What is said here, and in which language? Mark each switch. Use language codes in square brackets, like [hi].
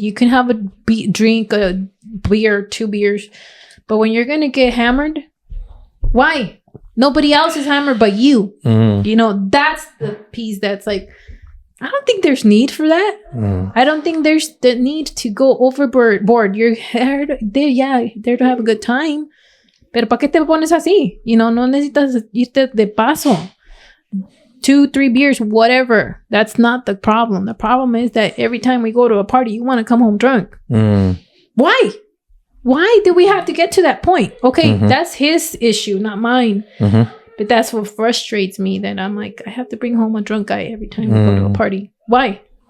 [en] You can have drink a beer, 2 beers, but when you're going to get hammered, why? Nobody else is hammered but you. You know, that's the piece that's like, I don't think there's need for that. I don't think there's the need to go overboard. You're there to have a good time. [es] Pero ¿para qué te pones así? You know, no necesitas irte de paso. [en] 2, 3 beers, whatever. That's not the problem. The problem is that every time we go to a party, you want to come home drunk. Why? Why do we have to get to that point? Okay, that's his issue, not mine. But that's what frustrates me, that I'm like, I have to bring home a drunk guy every time we go to a party. Why?